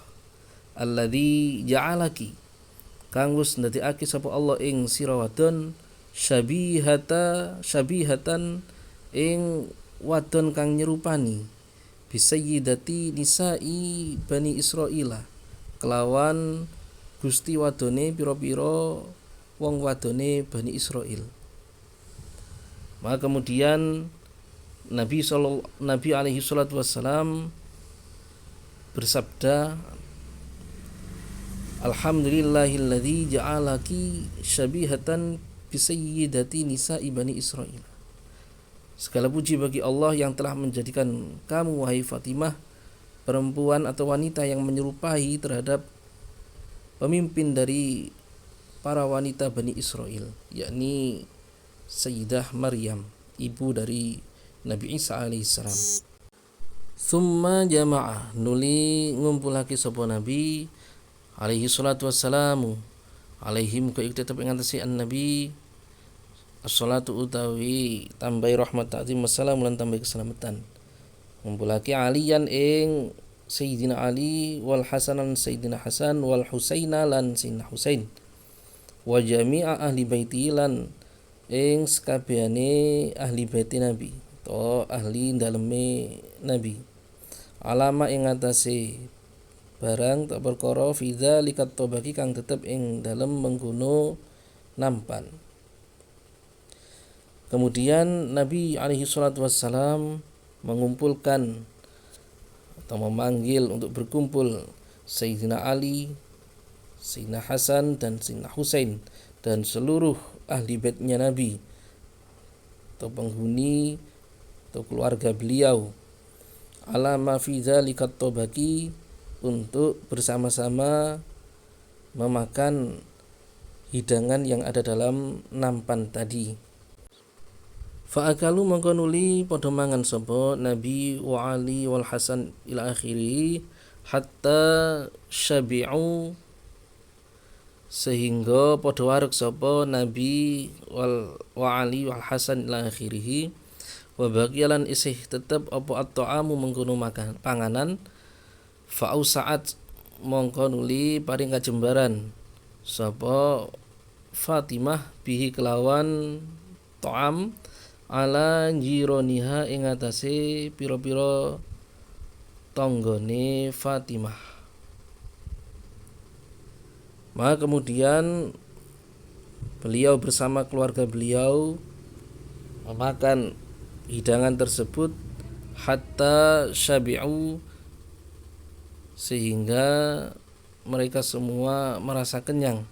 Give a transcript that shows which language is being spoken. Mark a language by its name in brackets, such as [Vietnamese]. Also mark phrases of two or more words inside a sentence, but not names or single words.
[Arabic] الذي جعلك [Javanese] kang wis ndadekake sapa Allah ing sira wadon syabihatan ing wadon kang nyerupani [Arabic] بسيدة نساء بني إسرائيل [Javanese] kelawan gusti wadone pira-pira wong wadone Bani Israil. [Indonesian] Maka kemudian Nabi [Arabic] عليه الصلاة والسلام bersabda, الحمد لله الذي جعلك شبيهة بسيدة نساء بني إسرائيل. [Indonesian] Segala puji bagi Allah yang telah menjadikan kamu wahai Fatimah perempuan atau wanita yang menyerupai terhadap pemimpin dari para wanita Bani Israil, yakni Sayyidah Maryam, ibu dari Nabi Isa alaihissalam. [Arabic] ثم جمع [Javanese] nuli ngumpulake sapa Nabi [Arabic] عليه الصلاة والسلام [Javanese] alaihi muka iku tetep ing atase Nabi as-salatu utawi tambahi rahmat ta'zim wassalamu lan tambahi keselamatan. Ngumpulake aliyan ing Sayyidina Ali [Arabic] والحسن [Javanese] Sayyidina Hasan [Arabic] والحسين [Javanese] lan Sayyidina Husain [Arabic] وجميع أهل بيته [Javanese] lan ing sekabehane ahli bait Nabi atau ahli daleme Nabi. Alama ing atase barang tak perkara [Arabic] في ذلك الطبق [Javanese] kang tetep ing dalem mengkono nampan. [Indonesian] Kemudian Nabi alaihi salatu wassalam mengumpulkan atau memanggil untuk berkumpul Sayyidina Ali, Sayyidina Hasan dan Sayyidina Husain dan seluruh ahli baitnya Nabi atau penghuni atau keluarga beliau. [Arabic] علامَ في ذلك الطبق [Indonesian] untuk bersama-sama memakan hidangan yang ada dalam nampan tadi. [Arabic] Fa'akalu [Javanese] mongko nuli padha mangan sapa [Arabic] Nabi وعلي والحسن إلى آخره حتى شبعوا [Javanese] sehingga padha wareg sapa Nabi [Arabic] وعلي والحسن إلى آخره وبقي [Javanese] isih tetep apa at-ta'amu mengkono makan panganan fa'au saat mongko nuli paring kajembaran sapa Fatimah bihi kelawan ta'am [Arabic] على جيرانها [Javanese] ing atase pira-pira tanggane Fatimah. [Indonesian] Maka kemudian beliau bersama keluarga beliau memakan hidangan tersebut [Arabic] حتى شبعوا [Indonesian] sehingga mereka semua merasa kenyang.